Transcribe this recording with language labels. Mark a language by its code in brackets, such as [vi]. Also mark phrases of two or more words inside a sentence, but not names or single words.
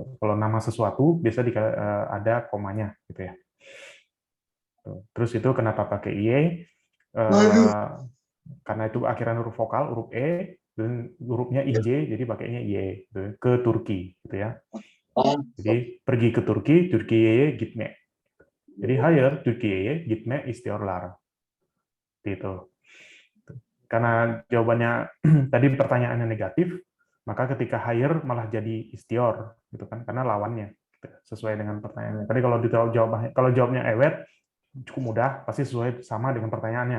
[id] Kalau nama sesuatu biasa ada komanya, gitu ya. Terus itu kenapa pakai IE? Karena itu akhiran huruf vokal, huruf E, dan hurufnya IJ, jadi pakainya IE. Gitu. Ke Turki, gitu ya. Jadi pergi ke Turki, [tr] Türkiye'ye gitme. Jadi hayır, Türkiye'ye gitme istiyorlar. [id] Gitu. Karena jawabannya tadi pertanyaannya negatif, maka ketika hayır malah jadi istior, gitu kan? Karena lawannya gitu, sesuai dengan pertanyaannya. Tadi kalau jawabnya ewet, cukup mudah, pasti sesuai sama dengan pertanyaannya.